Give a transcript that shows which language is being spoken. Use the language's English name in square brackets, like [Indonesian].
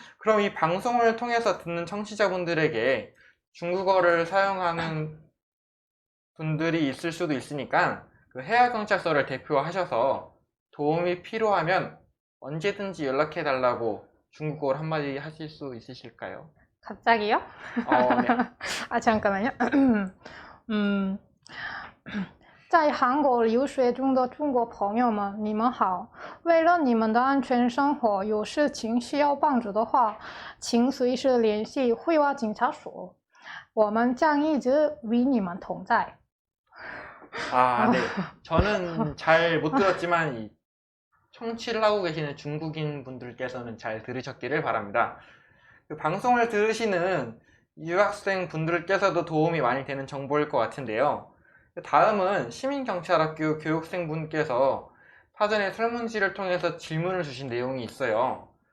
[Korean] 그럼 이 방송을 통해서 듣는 청취자분들에게 중국어를 사용하는 분들이 있을 수도 있으니까 그 해양경찰서를 대표하셔서 도움이 필요하면 언제든지 연락해 달라고 중국어로 한마디 하실 수 있으실까요? 갑자기요? 네. 잠깐만요. [Chinese] 嗯，在韩国留学中的中国朋友们，你们好。为了你们的安全生活，有事情需要帮助的话，请随时联系惠华警察所，我们将一直与你们同在。 [Korean] 네. 저는 잘 못 들었지만 이 청취를 하고 계시는 중국인 분들께서는 잘 들으셨기를 바랍니다. 그 방송을 들으시는 유학생 분들께서도 도움이 많이 되는 정보일 것 같은데요. 다음은 시민경찰학교 교육생 분께서 사전에 설문지를 통해서 질문을 주신 내용이 있어요.